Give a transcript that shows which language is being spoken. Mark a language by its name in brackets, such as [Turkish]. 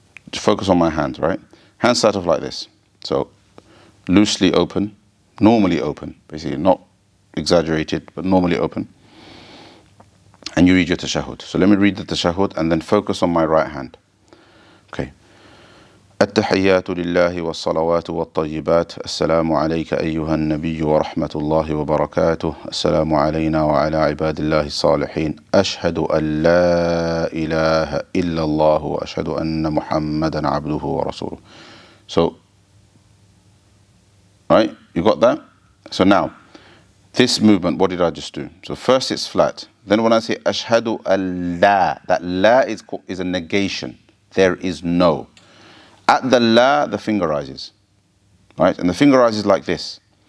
[English] Just focus on my hands, right? Hands start off like this. So loosely open, normally open, basically not exaggerated, but normally open. And you read your tashahhud. So let me read the tashahhud and then focus on my right hand. Okay. [Arabic] التحيات لله والصلوات والطيبات السلام عليك أيها النبي ورحمة الله وبركاته السلام علينا وعلى عباد الله الصالحين أشهد أن لا إله إلا الله وأشهد أن محمدا عبده ورسوله. [English] So, right, you got that? So now, this movement, what did I just do? So first it's flat. Then when I say ashhadu Allah, that la is a negation. There is no. At the la, the finger rises, right? And the finger rises like this.